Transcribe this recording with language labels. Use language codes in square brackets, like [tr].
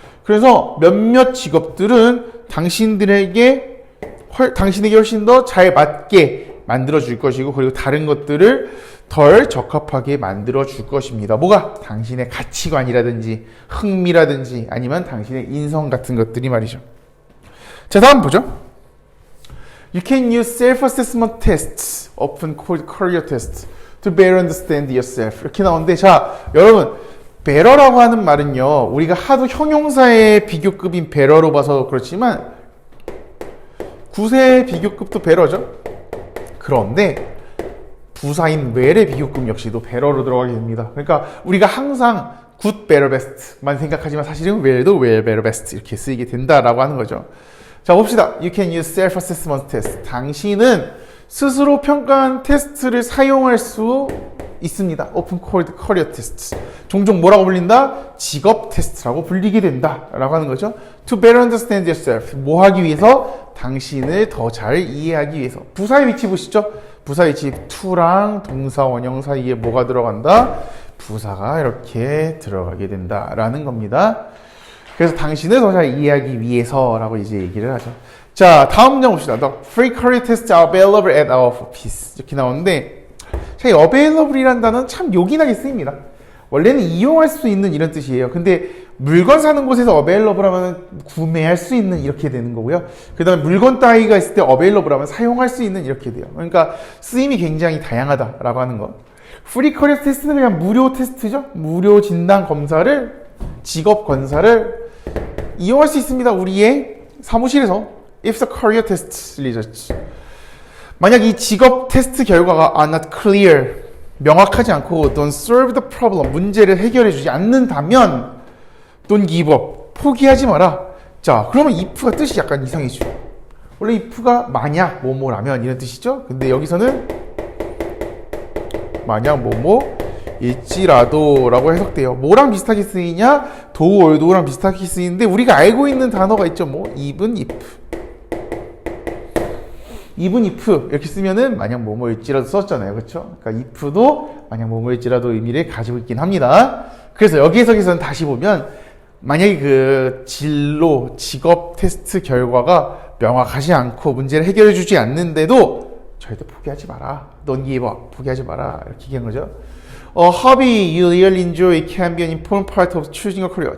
[ko] 그래서 몇몇 직업들은 당신에게 훨씬 더 잘 맞게 만들어 줄 것이고, 그리고 다른 것들을 덜 적합하게 만들어 줄 것입니다. 뭐가? 당신의 가치관이라든지 흥미라든지 아니면 당신의 인성 같은 것들이 말이죠. 자, 다음 보죠. [en] You can use self-assessment tests, often called career tests, to better understand yourself. [ko] 이렇게 나오는데, 자, 여러분, better라고 하는 말은요, 우리가 하도 형용사의 비교급인 better로 봐서 그렇지만 구세의 비교급도 better죠. 그런데 부사인 well의 비교급 역시도 better로 들어가게 됩니다. 그러니까 우리가 항상 good, better, best만 생각하지만 사실은 well도 well, better, best 이렇게 쓰이게 된다라고 하는 거죠. 자, 봅시다. [en] You can use self-assessment test. [ko] 당신은 스스로 평가한 테스트를 사용할 수 있습니다. [en] Often called career tests. [ko] 종종 뭐라고 불린다? 직업 테스트라고 불리게 된다 라고 하는 거죠. [en] To better understand yourself. [ko] 뭐 하기 위해서? 당신을 더 잘 이해하기 위해서. 부사의 위치 보시죠. 부사 위치 to랑 동사 원형 사이에 뭐가 들어간다? 부사가 이렇게 들어가게 된다라는 겁니다. 그래서 당신을 더 잘 이해하기 위해서라고 이제 얘기를 하죠. 자, 다음 문장 봅시다. [en] The free career tests are available at our office. [ko] 이렇게 나오는데, 자, 이 available이라는 단어는 참 요긴하게 쓰입니다. 원래는 이용할 수 있는 이런 뜻이에요. 근데 물건 사는 곳에서 available 하면 구매할 수 있는 이렇게 되는 거고요. 그 다음에 물건 따위가 있을 때 available 하면 사용할 수 있는 이렇게 돼요. 그러니까 쓰임이 굉장히 다양하다라고 하는 거. free career test는 그냥 무료 테스트죠. 무료 진단 검사를, 직업 검사를 이용할 수 있습니다. 우리의 사무실에서. [en] If the career test results. [ko] 만약 이 직업 테스트 결과가 [en] are not clear, [ko] 명확하지 않고 [en] don't solve the problem, [ko] 문제를 해결해 주지 않는다면 [en] don't give up, [ko] 포기하지 마라. 자, 그러면 if가 뜻이 약간 이상해지죠. 원래 if가 만약 뭐뭐라면 이런 뜻이죠. 근데 여기서는 만약 뭐뭐 일지라도 라고 해석돼요. 뭐랑 비슷하게 쓰이냐? 도랑 비슷하게 쓰이는데 우리가 알고 있는 단어가 있죠. 뭐 even if 이렇게 쓰면은 만약 뭐뭐일지라도 썼잖아요. 그렇죠? 그러니까 if도 만약 뭐뭐일지라도 의미를 가지고 있긴 합니다. 그래서 여기 해석에서는 다시 보면 만약에 그 진로, 직업 테스트 결과가 명확하지 않고 문제를 해결해 주지 않는데도 절대 포기하지 마라. [en] Don't give up. [ko] 포기하지 마라. 이렇게 얘기한 거죠. [en] hobby you really enjoy can be an important part of choosing a career.